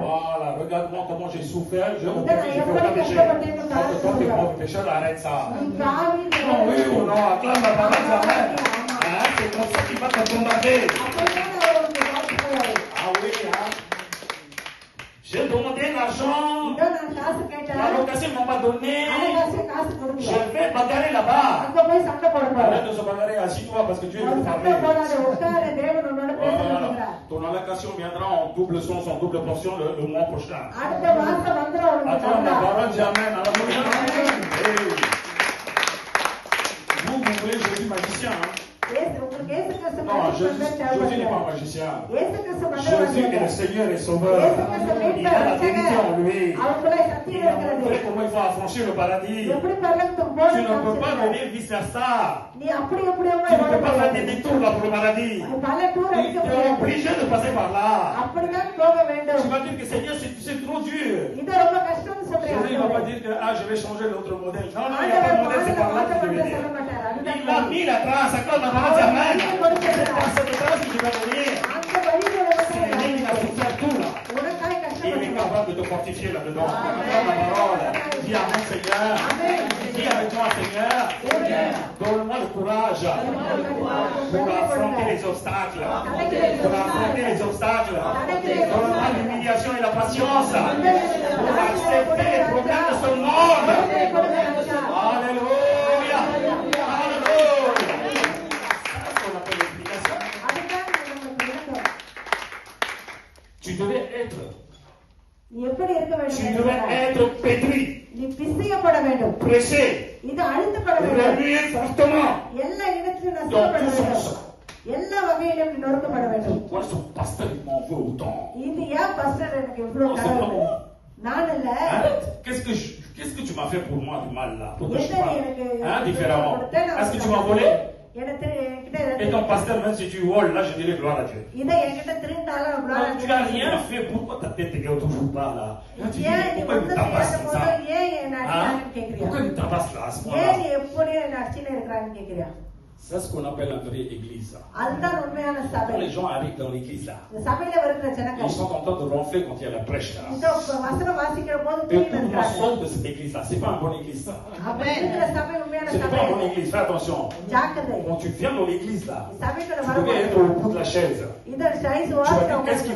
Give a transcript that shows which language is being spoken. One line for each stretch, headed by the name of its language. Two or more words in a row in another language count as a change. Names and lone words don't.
French: Voilà, regarde-moi comment j'ai souffert. Je Regarde, reconnais que j'ai fait aucun péché. Quand tu es pauvre pécheur, arrête ça.
Tamil: நீ காவியில்
French: Non, oui ou non, acclame la parole de Amen. Hein, c'est comme ça qu'il va te bombarder.
Tamil: அப்படிதான் அவர் உனக்கு வாழ்த்துவாரு.
French: Ah oui, hein. J'ai demandé l'argent.
Tamil: இதோ நான் காசு கேட்டேன்.
French: La location ne m'a pas donné.
Tamil: அரைவாசி காசு கொடுக்கல.
French: Je vais bagarrer là-bas.
Tamil: அங்க போய் சண்டை போட போறேன்.
French: Arrête de se bagarrer, assis-toi parce que Dieu est
Tamil: அவன்
French: venu
Tamil: சண்டை
French: parler.
Tamil: போடாத உட்காரு தேவன் உன்னோட பேசிட்டு
French: Voilà.
Tamil: இருக்கிறார்.
French: Ton allocation viendra en double sens, en double portion le mois prochain.
Tamil: அடுத்த மாசம் வந்துரும் உனக்கு
French: Attends, la
Tamil: சண்டை.
French: parole dit Amen. Alléluia. Hey. Vous voulez Jésus magicien, hein?
Tamil: உங்களுக்கு இயேசு கிறிஸ்து
French: Non,
Tamil: மன்னிப்பு
French: Jésus n'est pas un
Tamil: தேவையில்லை.
French: magicien.
Tamil: இயேசு கிறிஸ்து
French: Jésus est le
Tamil: மன்னிப்பு
French: Seigneur et Sauveur.
Tamil: இயேசு கிறிஸ்து
French: Il a la vérité en lui.
Tamil: அவருக்குள்ள சத்தியம்
French: Il a
Tamil: இருக்கிறது.
French: montré comment il faut affranchir le paradis.
Tamil: எப்படி பரலோகத்துக்கு
French: Tu
Tamil: போகணும்
French: ne peux pas
Tamil: காமிச்சிருக்கார்.
French: venir vice-versa.
Tamil: நீ அப்படி எப்படியோ
French: Tu ne peux pas faire des détours là pour le paradis.
Tamil: பல டூர்
French: Tu
Tamil: அடிக்க
French: es
Tamil: முடியாது.
French: obligé de passer par là.
Tamil: அப்படிதான் போக வேண்டும்.
French: Tu vas dire que Seigneur, c'est trop dur.
Tamil: இது ரொம்ப கஷ்டம்னு
French: Jésus ne va pas
Tamil: சொல்றேன்.
French: dire que je vais changer l'autre modèle. Non, non, il n'y a pas de modèle, c'est par là que tu devais venir. Il a mis la trace, accorde la parole d'Amen. C'est par cette trace que tu vas venir.
Tamil: அந்த வழியில
French: C'est lui qui a souffert tout là.
Tamil: உனக்காக
French: Il est
Tamil: கஷ்டப்பட்டு
French: capable de te fortifier là-dedans. Accorde la parole. Dis Amen, Seigneur. Dis avec moi, Seigneur. Donne-moi le courage pour affronter les obstacles. Pour affronter les obstacles. Donne-moi l'humiliation et la patience pour accepter les problèmes de ce monde. Alléluia. Alléluia. C'est ce qu'on appelle l'explication. Tu devais être,
Tamil: நீ எப்படி இருக்க
French: tu
Tamil: வேண்டும்
French: devais être pétri,
Tamil: நீ பிசையப்பட வேண்டும்.
French: pressé,
Tamil: இது அழுத்தப்பட வேண்டும்.
French: remué fortement.
Tamil: எல்லா இடத்திலும்
French: Dans
Tamil: நசுக்கப்பட
French: tout
Tamil: வேண்டும்.
French: sens.
Tamil: எல்லா வகையிலும் நீ நொறுக்கப்பட வேண்டும்.
French: Pourquoi son pasteur il m'en veut autant?
Tamil: இது ஏன் பஸ்டர் எனக்கு இவ்வளவு
French: Non, c'est pas
Tamil: கடவுள்?
French: moi.
Tamil: நான் இல்ல.
French: Hein? Qu'est-ce que tu m'as fait pour moi du mal là? Pour que je
Tamil: என்ன
French: parle?
Tamil: எனக்கு
French: Hein, différemment.
Tamil: கொடுத்தேன், நான்
French: Est-ce que tu m'as volé?
Tamil: எனக்கு என்கிட்ட
French: Et ton pasteur, même si tu voles, là je dirais gloire à Dieu.
Tamil: இதை என்கிட்ட திருந்தாலும்
French: Non, tu n'as rien fait. Pourquoi ta tête ne regarde toujours pas là? Là, tu dis,
Tamil: ஏன் நீ
French: pourquoi il me
Tamil: ஒன்றும்
French: tabasse
Tamil: செய்யாத
French: comme ça?
Tamil: போது ஏன் என்ன
French: Hein?
Tamil: அடிக்கிறான்னு கேக்குறியா?
French: Pourquoi il me tabasse là à ce
Tamil: ஏன்
French: point-là?
Tamil: நீ எப்படி என்ன அடிச்சுன்னு இருக்கிறான்னு கேக்குறியா?
French: C'est ce qu'on appelle la vraie église.
Tamil: அதுதான் உண்மையான சபை.
French: Quand les gens arrivent dans l'église là,
Tamil: இந்த சபையில வருகிற
French: ils
Tamil: ஜனங்கள்
French: sont en train de ronfler quand il y a la prêche là.
Tamil: இந்த வசனம் வாசிக்கிற போது
French: Et
Tamil: தூங்கி
French: tout le monde
Tamil: நிற்கிறாங்க.
French: sort de cette église là. C'est pas une bonne église ça.
Tamil: அப்படி இருக்கிற சபை உண்மையான
French: Ce n'est
Tamil: சபை.
French: pas une bonne église. Fais attention.
Tamil: ஜாக்கிரதை.
French: Quand tu viens dans l'église là,
Tamil: சபைக்குள்ள
French: tu devais être
Tamil: வரும்போது
French: au bout de la chaise.
Tamil: இந்த சைஸ்
French: Tu vas dire, qu'est-ce qu'il va